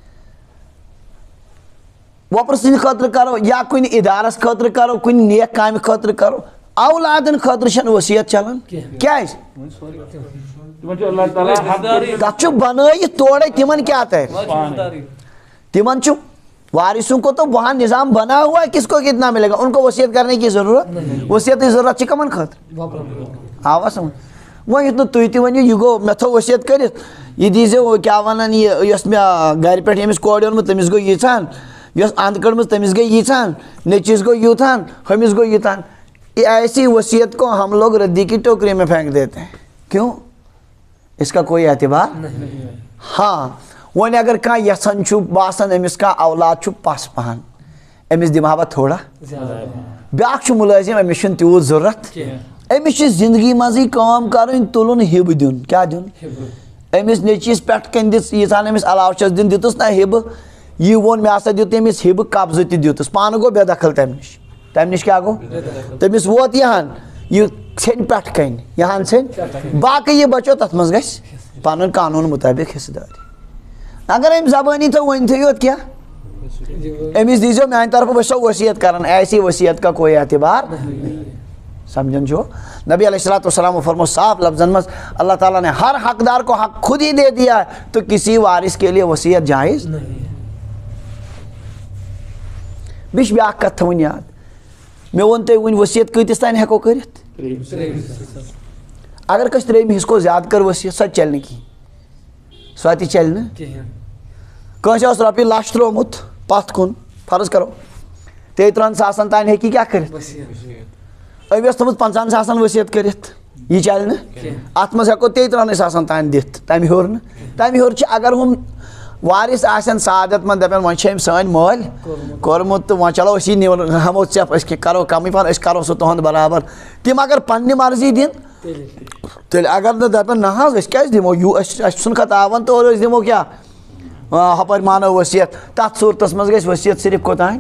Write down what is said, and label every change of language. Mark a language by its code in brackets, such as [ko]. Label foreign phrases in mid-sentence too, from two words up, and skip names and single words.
[ks] وۄپرٕ سٕنٛدِ خٲطرٕ کرو یا کُنہِ ادارس خٲطرٕ کرو کُنہِ نیک کامہِ خٲطرٕ کرو اولادن خٲطرٕ چھنہٕ ؤصیت چلان کیازِ تتھ چھُ بنٲیِتھ تورے تِمن کیٛاہ ترِ تِمن چھُ [ur] وارثوں کو تو وہاں نظام بنا ہوا ہے کس کو کتنا ملے گا ان کو وصیت کرنے کی ضرورت وصیت کی ضرورت [ks] چھِ کمن خٲطرٕ آوا سمجھ وۄنۍ یُتھ نہٕ تُہۍ تہِ ؤنِو یہِ گوٚو مےٚ تھوٚو ؤصیت کٔرِتھ یہِ دیٖزیو کیٛاہ وَنان یہِ یۄس مےٚ گرِ پٮ۪ٹھ ییٚمِس کورِ اوٚنمُت تٔمِس گوٚو ییٖژہن یۄس اَنٛد کٔڑمٕژ تٔمِس گٔے ییٖژہن نیٚچوِس گوٚو یوٗتہن ہُمِس گوٚو یوٗتہن [ur] ایسی وصیت کو ہم لوگ ردی کی ٹوکری میں پھینک دیتے ہیں. کیوں؟ اس کا کوئی اعتبار نہیں. [ks] ہاں وۄنۍ اگر کانٛہہ یژھان چھُ باسان أمِس کانٛہہ اولاد چھُ پس پہن أمِس دِمہٕ ہا بہٕ تھوڑا. بیٛاکھ چھُ مُلٲزِم أمِس چھُنہٕ تیوٗت ضوٚرتھ أمِس چھِ زندگی منٛزٕے کٲم کَرٕنۍ تُلُن ہِبہٕ دیُن. کیٛاہ دیُن؟ أمِس نیٚچوِس پٮ۪ٹھ کَنۍ دِژ ییٖژہن أمِس علاوٕ چھس دِنۍ دِتُس نا ہِبہٕ یہِ ووٚن مےٚ ہسا دیُت أمِس ہِبہٕ قبضہٕ تہِ دیُتُس پانہٕ گوٚو بے دخل تَمہِ نِش کیٛاہ گوٚو تٔمِس ووت یِہن یہِ ژھیٚنہِ پٮ۪ٹھٕ کَنۍ یِہن ژھیٚنہِ باقٕے یہِ بچو تتھ منٛز گژھِ پنُن قانوٗن مُطٲبق حِصہٕ دٲری. اگر أمۍ زبٲنی تھٲو ؤنتھٕے یوت کیٛاہ أمِس دیٖزیو میٛانہِ طرفہٕ بہٕ چھسو ؤصیت کران [ur] ایسی وصیت کا کوئی اعتبار [ks] سمجھن چھو. [ur] نبی علیہ الصلوۃ والسلام [ks] فرمو صاف لفظن [ur] میں اللہ تعالیٰ نے ہر حقدار کو حق خود ہی دے دیا ہے تو کسی وارث کے لیے وصیت جائز نہیں. [ks] بیٚیہِ بیٛاکھ کتھ تھاوٕنۍ یاد مےٚ ووٚن تۄہہِ وٕنۍ ؤصیت کۭتِس تانۍ ہٮ۪کو کٔرِتھ. اگر کٲنٛسہِ ترٛیٚیِمہِ حِصہٕ کھۄتہٕ زیادٕ کٔر ؤصیت سۄ تہِ چلہِ نہٕ کِہیٖنۍ سۄ تہِ چلہِ نہٕ کٲنٛسہِ اوس رۄپیہِ لچھ ترٛوومُت پتھ کُن فرض کرو 33 ساسن تانۍ ہیٚکہِ کیٛاہ کٔرِتھ أمۍ ٲس تھٲومٕژ 50 ساسن ؤصیت کٔرِتھ یہِ چلہِ نہٕ اتھ منٛز ہٮ۪کو 33 ساسن تانۍ دِتھ تمہِ ہیوٚر نہٕ تمہِ ہیوٚر چھِ اگر ہُم وارث آسن سعادت منٛد دپن وۄنۍ چھِ أمۍ سٲنۍ مٲلۍ کوٚرمُت تہٕ وۄنۍ چلو أسی ہٮ۪مو ژٮ۪پھ أسۍ کرو کمٕے پہن أسۍ کرو سُہ تُہُنٛد برابر تِم اگر پننہِ مرضی دِنۍ تیٚلہِ اگر نہٕ دپن نہ حظ أسۍ کیٛازِ دِمو اَسہِ چھُنہٕ خطاوان تورٕ أسۍ دِمو کیٛاہ ہپٲرۍ مانو ؤصیت تتھ صوٗرتس منٛز گژھِ ؤصیت صرف کوٚتام.